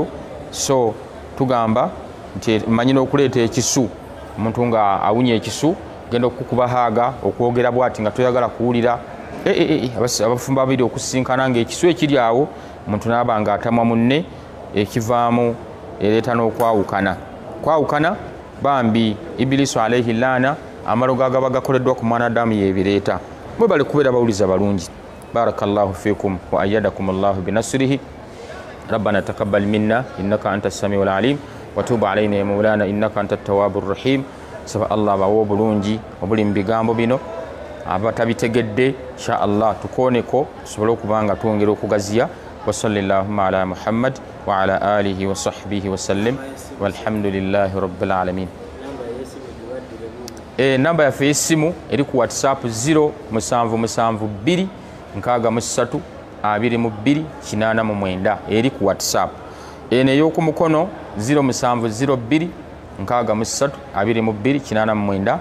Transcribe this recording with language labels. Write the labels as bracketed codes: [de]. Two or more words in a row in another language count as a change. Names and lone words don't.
[lg] so tugamba nti manyi n'okuleeta ekisu omuntu nga awunya ekisu genda okukuba haaga okwogera bwati nga toyagala kuwulira abafumba babiri okusinkana ng'ekisu ekiri awo omuntu naaba nga atamwa munne ekivaamu ereeta n'okwawukana bambi ibilisu [ar] عليه لعنة [lg] amalogo agaba gakoleddwa ku mwanadamu yebireeta mwe bali kubeera bawuliza balungi [ar] بارك الله فيكم وأيدكم الله بنصره ربنا تقبل منا إنك أنت السميع العليم وتب علينا يا مولانا إنك أنت التواب الرحيم [lg] saba allah bawo bulungi obuli mu bigambo bino abatabitegedde insha allah tukooneko tusobole okubanga twongera okugaziya [ar] وصلى الله على محمد وعلى آله وصحبه وسلم والحمد لله رب العالمين [lg] namba yaffe y'essimu eri ku whatsapp 0772 63 22 89 eri ku whatsapp eno ey'okumukono 0702 63 22 89